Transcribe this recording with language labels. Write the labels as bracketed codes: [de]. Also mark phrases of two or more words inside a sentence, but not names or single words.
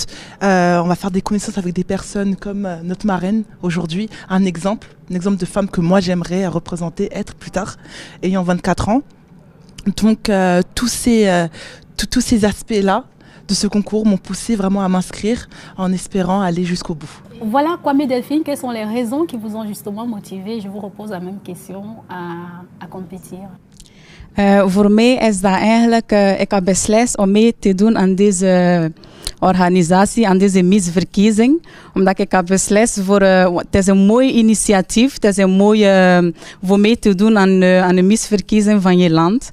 [fr] On va faire des connaissances avec des personnes comme notre marraine aujourd'hui, un exemple de femme que moi j'aimerais représenter, être plus tard, ayant 24 ans. Donc tous ces aspects-là, de ce concours m'ont poussé vraiment à m'inscrire en espérant aller jusqu'au bout. Voilà, Kwame Delphine, quelles sont les raisons qui vous ont justement motivé? Je vous repose la même question à compétir. [nl] Voor mij is dat eigenlijk, ik heb beslist om mee te doen aan deze organisatie, aan deze misverkiezing. Omdat ik heb beslist het is een mooi initiatief, het is een mooie voor mee te doen aan de misverkiezing van je land.